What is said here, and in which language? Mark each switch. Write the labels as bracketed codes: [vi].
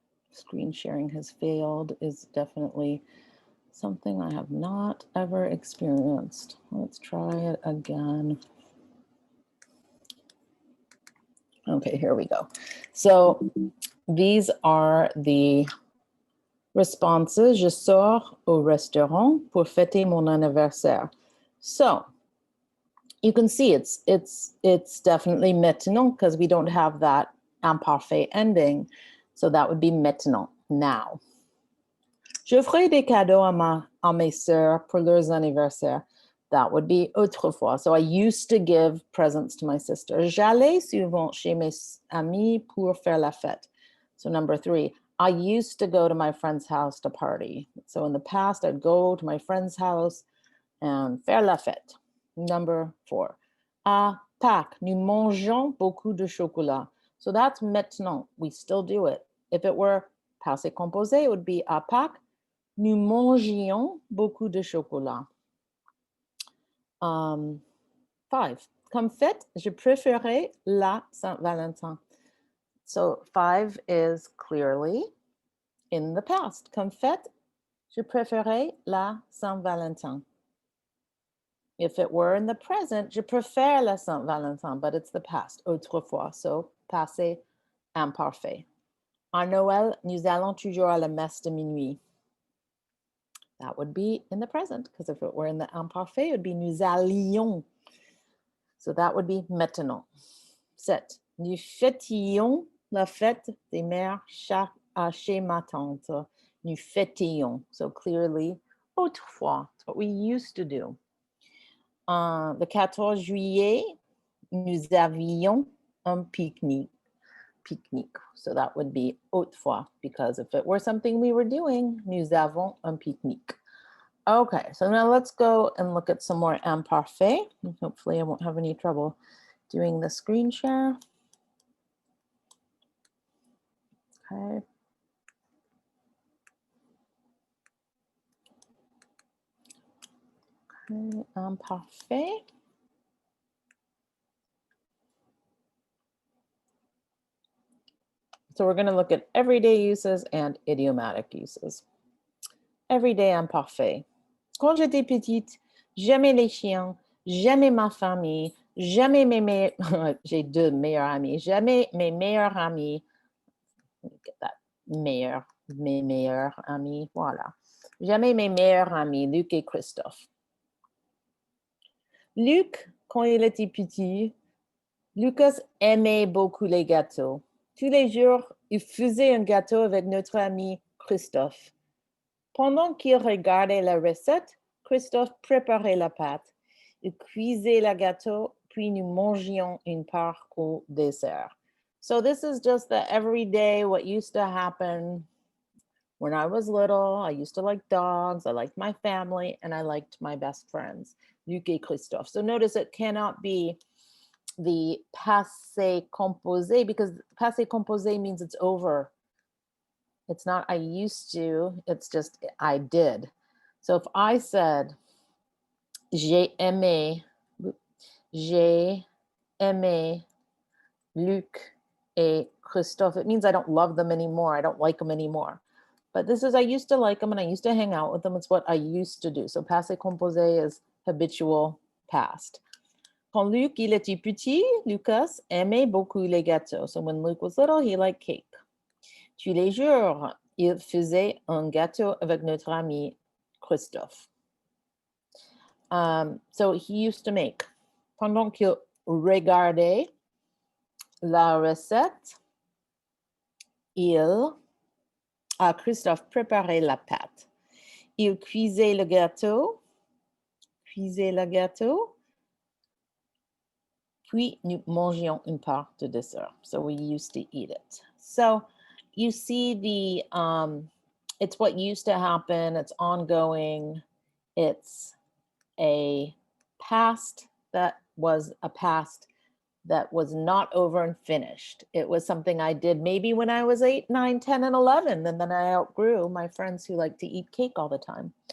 [en] Screen sharing has failed is definitely something I have not ever experienced. Let's try it again. Okay, here we go. So these are the responses. [fr] Je sors au restaurant pour fêter mon anniversaire. [en] So you can see it's definitely maintenant because we don't have that imparfait ending. So that would be maintenant, now. [fr] Je ferai des cadeaux à mes sœurs pour leurs anniversaires. [en] That would be autrefois. So I used to give presents to my sister. [fr] J'allais souvent chez mes amis pour faire la fête. [en] So number 3, I used to go to my friend's house to party. So in the past, I'd go to my friend's house and [fr] faire la fête. [en] Number 4, [fr] à Pâques, nous mangeons beaucoup de chocolat. [en] So that's maintenant. We still do it. If it were passé composé, it would be [fr] à Pâques, nous mangions beaucoup de chocolat. 5, comme fête, je préférais la Saint-Valentin. [en] So 5 is clearly in the past. [fr] Comme fête, je préférais la Saint-Valentin. [en] If it were in the present, [fr] je préfère la Saint-Valentin, [en] but it's the past, autrefois, so passé imparfait. [fr] À Noël, nous allons toujours à la messe de minuit. [en] That would be in the present, because if it were in the imparfait, it would be [fr] nous allions. [en] So that would be maintenant. 7. [fr] Nous fêtions la fête des mères chez ma tante. Nous fêtions. [en] So clearly, autrefois. It's what we used to do. [fr] Le 14 juillet, nous avions un pique-nique. [en] So that would be autrefois, because if it were something we were doing, [fr] nous avons un pique-nique. [en] Okay, so now let's go and look at some more imparfait. Hopefully I won't have any trouble doing the screen share. Okay. Okay, imparfait. So we're going to look at everyday uses and idiomatic uses. Everyday imparfait. [fr] Quand j'étais petite, j'aimais les chiens, j'aimais ma famille, j'aimais j'ai deux meilleurs amis, j'aimais mes meilleurs amis. [en] Let me get that. [fr] Mes meilleurs amis, voilà. J'aimais mes meilleurs amis, Luc et Christophe. Luc, quand il était petit, Lucas aimait beaucoup les gâteaux. Tous les jours, il faisait un gâteau avec notre ami Christophe. Pendant qu'il regardait la recette, Christophe préparait la pâte. Il cuisait le gâteau, puis nous mangions une part au dessert. [en] So this is just the everyday, what used to happen when I was little. I used to like dogs, I liked my family, and I liked my best friends, Luc et Christophe. So notice it cannot be the passé composé because passé composé means it's over. It's not I used to, it's just I did. So if I said, [fr] j'ai aimé Luc et Christophe, [en] it means I don't love them anymore. I don't like them anymore. But this is, I used to like them and I used to hang out with them. It's what I used to do. So passé composé is habitual past. [fr] Quand Luc, il était petit, Lucas aimait beaucoup les gâteaux. [en] So when Luke was little, he liked cake. [fr] Tous les jours, il faisait un gâteau avec notre ami Christophe. [en] So he used to make. [fr] Pendant qu'il regardait la recette, Christophe préparait la pâte. Il cuisait le gâteau, puis nous mangions une part de dessert. [en] So we used to eat it. So you see it's what used to happen, it's ongoing, it's a past that was not over and finished. It was something I did maybe when I was 8, 9, 10, and 11, and then I outgrew my friends who like to eat cake all the time.